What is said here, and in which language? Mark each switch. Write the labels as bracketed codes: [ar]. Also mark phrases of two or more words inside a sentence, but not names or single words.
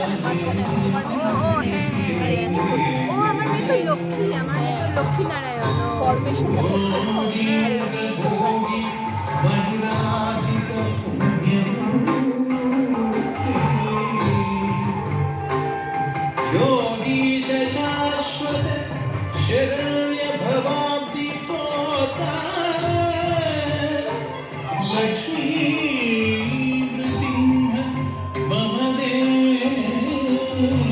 [bn] মাঝখানে তোমার ও, মেয়ে ও হ্যাঁ, হ্যাঁ, হ্যাঁ। ও আমার মেয়ে তো লক্ষ্মী, আমার মেয়ে তো লক্ষ্মীনারায়ণ। ও ফরমেশনটা করছে তো হ্যাঁ। [sa] योगीश शाश्वत शरण्य भवाब्दि पोता लक्ष्मी नृसिंह मम देवी